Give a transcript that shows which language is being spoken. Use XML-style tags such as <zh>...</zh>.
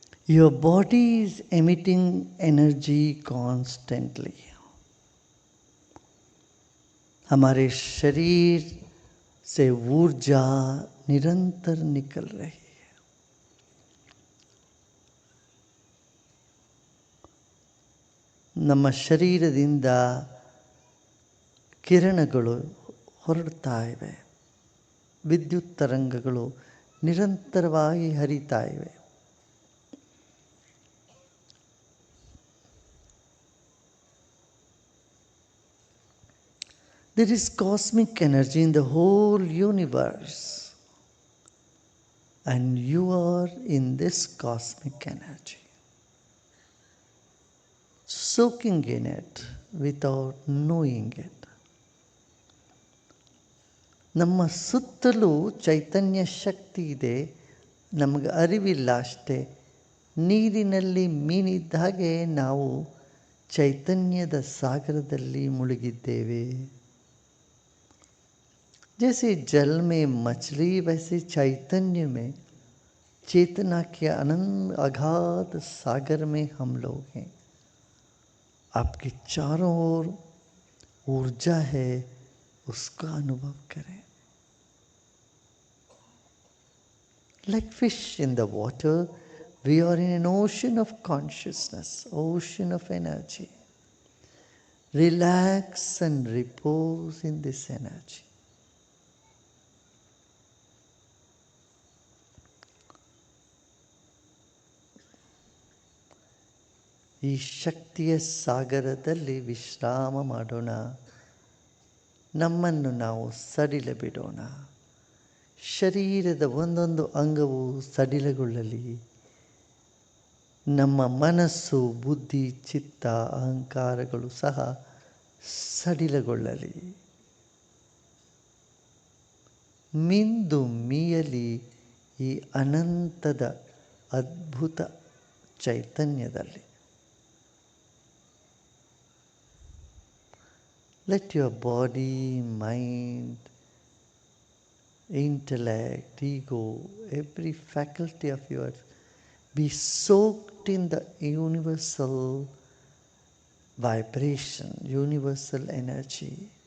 <en>Your body is emitting energy constantly.</en> <hi>हमारे शरीर से ऊर्जा निरंतर निकल रही है.</hi> <kn>ನಮ್ಮ ಶರೀರದಿಂದ ಕಿರಣಗಳು ಹೊರಡ್ತಾ ಇವೆ. ವಿದ್ಯುತ್ ತರಂಗಗಳು ನಿರಂತರವಾಗಿ ಹರಿತಾ ಇವೆ.</kn> <en>There is cosmic energy in the whole universe, and you are in this cosmic energy, soaking in it without knowing it.</en> <kn>ನಮ್ಮ ಸುತ್ತಲೂ ಚೈತನ್ಯ ಶಕ್ತಿ ಇದೆ, ನಮಗೆ ಅರಿವಿಲ್ಲ ಅಷ್ಟೇ. ನೀರಿನಲ್ಲಿ ಮೀನಿದ್ದ ಹಾಗೆ ನಾವು ಚೈತನ್ಯದ ಸಾಗರದಲ್ಲಿ ಮುಳುಗಿದ್ದೇವೆ.</kn> <hi>जैसे जल में मछली, वैसे चैतन्य में, चेतना के अनंत अगाध सागर में हम लोग हैं. आपके चारों ओर ऊर्जा है, उसका अनुभव करें.</hi> <en>Like fish in the water, we are in an ocean of consciousness, ocean of energy. Relax and repose in this energy.</en> <kn>ಈ ಶಕ್ತಿಯ ಸಾಗರದಲ್ಲಿ ವಿಶ್ರಾಮ ಮಾಡೋಣ. ನಮ್ಮನ್ನು ನಾವು ಸಡಿಲ ಬಿಡೋಣ. ಶರೀರದ ಒಂದೊಂದು ಅಂಗವು ಸಡಿಲಗೊಳ್ಳಲಿ. ನಮ್ಮ ಮನಸ್ಸು, ಬುದ್ಧಿ, ಚಿತ್ತ, ಅಹಂಕಾರಗಳು ಸಹ ಸಡಿಲಗೊಳ್ಳಲಿ. ಮಿಂದು ಮೀಯಲಿ ಈ ಅನಂತದ ಅದ್ಭುತ ಚೈತನ್ಯದಲ್ಲಿ.</kn> <en>Let your body, mind, intellect, ego, every faculty of yours be soaked in the universal vibration, universal energy.</en>